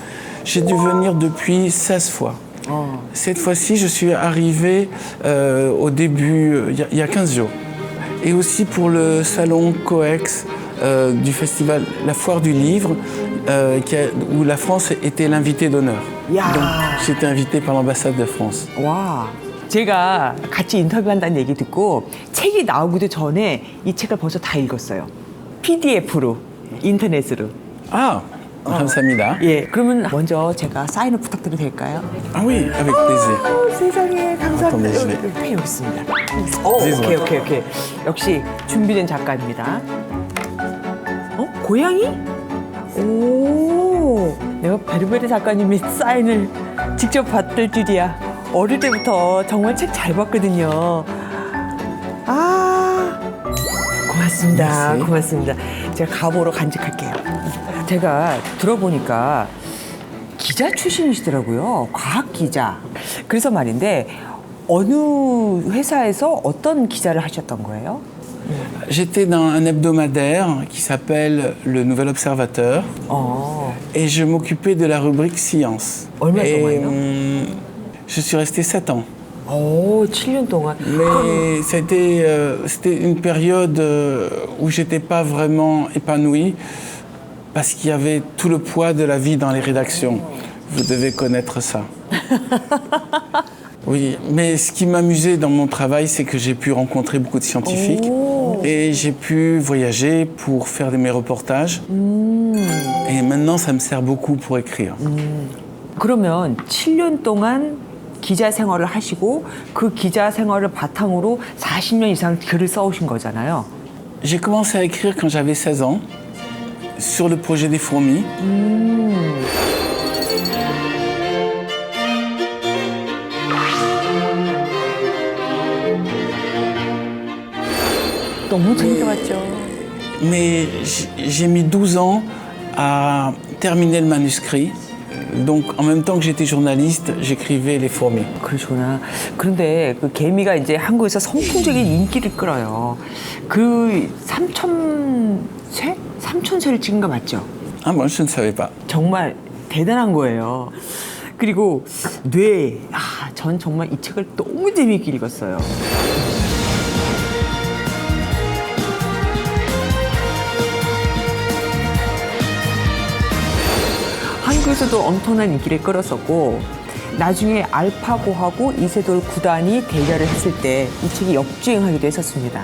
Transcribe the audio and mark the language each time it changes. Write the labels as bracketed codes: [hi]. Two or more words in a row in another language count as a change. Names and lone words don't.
[fr] J'ai dû venir depuis 16 fois. Cette fois-ci, je suis arrivé au début, il y a 15 jours. Et aussi pour le salon COEX du festival La Foire du Livre, où la France était l'invité d'honneur. [ko] 야. [fr] Donc, j'étais invité par l'ambassade de France. [ko] 와, 제가 같이 인터뷰한다는 얘기 듣고 책이 나오기도 전에 이 책을 벌써 다 읽었어요. PDF로, 인터넷으로. Ah, 감사합니다. 예, 그러면 먼저 제가 사인을 부탁드려도 될까요? [fr] Ah oui, avec plaisir. [ko] 세상에 감사합니다. 어떤 여기 있습니다. 네, 오케이. 역시 준비된 작가입니다. 고양이? 오, 내가 베르베르 작가님의 사인을 직접 받을 줄이야. 어릴 때부터 정말 책 잘 봤거든요. 고맙습니다. [fr] merci. [ko] 고맙습니다. 제가 가보로 간직할게요. 제가 들어보니까 기자 출신이시더라고요. 과학 기자. 그래서 말인데 어느 회사에서 어떤 기자를 하셨던 거예요? [fr] J'étais dans un hebdomadaire qui s'appelle Le Nouvel Observateur et je m'occupais de la rubrique Science. [ko] 얼마 [fr] Et [ko] 동안요? [fr] je suis resté 7 ans. [ko] 7년 동안. [fr] Mais c'était une période où j'étais pas vraiment épanoui parce qu'il y avait tout le poids de la vie dans les rédactions. Vous devez connaître ça. Oui, mais ce qui m'amusait dans mon travail, c'est que j'ai pu rencontrer beaucoup de scientifiques et j'ai pu voyager pour faire mes reportages. Et maintenant, ça me sert beaucoup pour écrire. [ko] 그러면 7년 동안 기자 생활을 하시고 그 기자 생활을 바탕으로 40년 이상 글을 써오신 거잖아요. [fr] J'ai commencé à écrire quand j'avais 16 ans sur le projet des fourmis. [ko] 너무 재밌어봤죠. [fr] Mais j'ai mis 12 ans à terminer le manuscrit. Donc, en même temps que j'étais journaliste, j'écrivais Les Fourmis. [ko] 그러시구나. 그런데 그 개미가 이제 한국에서 선풍적인 인기를 끌어요. 그 3,000쇄? 3,000쇄를 찍은 거 맞죠? [fr] Ah, moi, je ne savais pas. [ko] 정말 대단한 거예요. 그리고 뇌. 전 정말 이 책을 너무 재미있게 읽었어요. 한국에서도 엄청난 인기를 끌었었고 나중에 알파고하고 이세돌 구단이 대결을 했을 때 이 책이 역주행하기도 했었습니다.